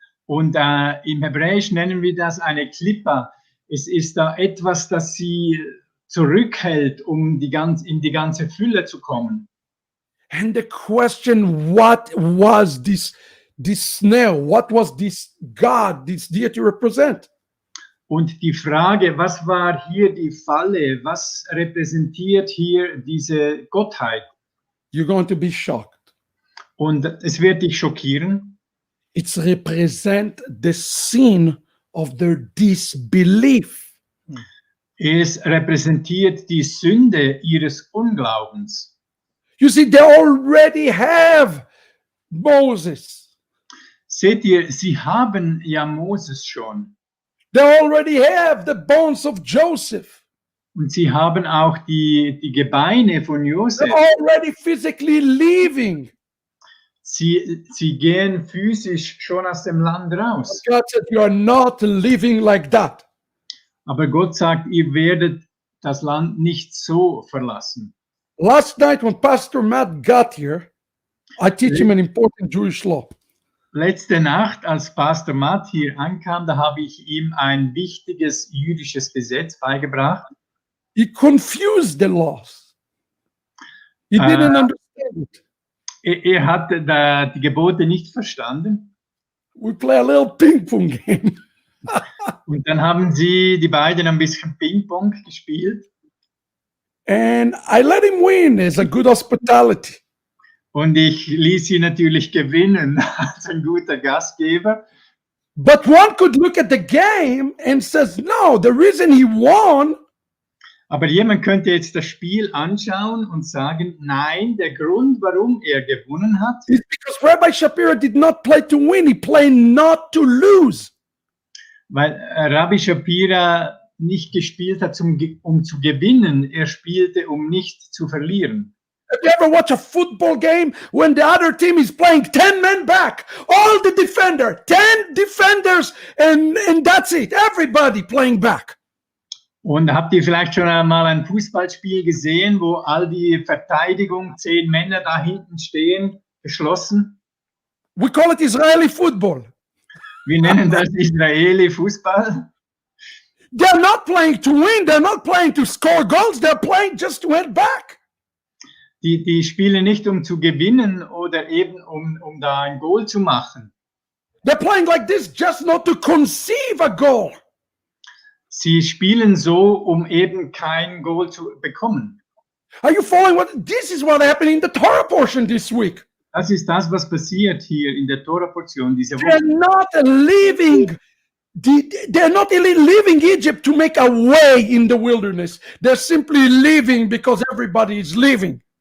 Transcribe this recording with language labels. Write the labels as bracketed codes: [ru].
[de] Und im Hebräisch nennen wir das eine Klippa. Es ist da etwas, das sie zurückhält, um in die ganze Fülle zu kommen. [en] And the question, what was this snare? What was this God, this deity represent? [de] Und die Frage, was war hier die Falle? Was repräsentiert hier diese Gottheit? [en] You're going to be shocked. [de] Und es wird dich schockieren. [en] It's represent the sin of their disbelief. [de] Es repräsentiert die Sünde ihres Unglaubens. [en] You see, they already have Moses. [de] Seht ihr, sie haben ja Moses schon. [en] They already have the bones of Joseph. [de] Und sie haben auch die Gebeine von Josef. [en] They're already physically leaving. [de] Sie gehen physisch schon aus dem Land raus. [en] God said, you are not living like that. [de] Aber Gott sagt, ihr werdet das Land nicht so verlassen. [en] Last night when Pastor Matt got here, I teach him an important Jewish law. [de] Letzte Nacht, als Pastor Matt hier ankam, da habe ich ihm ein wichtiges jüdisches Gesetz beigebracht. [en] He confused the laws. He didn't understand it. [de] Er hatte die Gebote nicht verstanden. [en] We play a little ping pong game. [de] Und dann haben die beiden ein bisschen Ping-Pong gespielt. [en] And I let him win as a good hospitality. [de] Und ich ließ sie natürlich gewinnen als ein guter Gastgeber. [en] But one could look at the game and says, no, the reason he won [de] Aber jemand könnte jetzt das Spiel anschauen und sagen, nein, der Grund, warum er gewonnen hat, [en] is because Rabbi Shapira did not play to win. He played not to lose. [de] weil Rabbi Shapira nicht gespielt hat, um zu gewinnen. Er spielte, um nicht zu verlieren. [en] Have you ever watched a football game when the other team is playing 10 men back? All the defender, 10 defenders, and that's it. Everybody playing back. [de] Und habt ihr vielleicht schon einmal ein Fußballspiel gesehen, wo all die Verteidigung, 10 Männer da hinten stehen, geschlossen? [en] We call it Israeli football. [de] Wir nennen das Israeli-Fußball. [en] They're not playing to win. They're not playing to score goals. They're playing just to head back. [de] Die spielen nicht, um zu gewinnen oder eben um da ein Goal zu machen. [en] They're playing like this just not to conceive a goal. [de] Sie spielen so, um eben kein Goal zu bekommen. [en] Are you following what? This is what happened in the Torah portion this week. [de] Das ist das, was passiert hier in der Torah-Portion diese [en] They're [de] Woche. [en] not leaving. They're not leaving Egypt to make a way in the wilderness. They're simply leaving because everybody is leaving.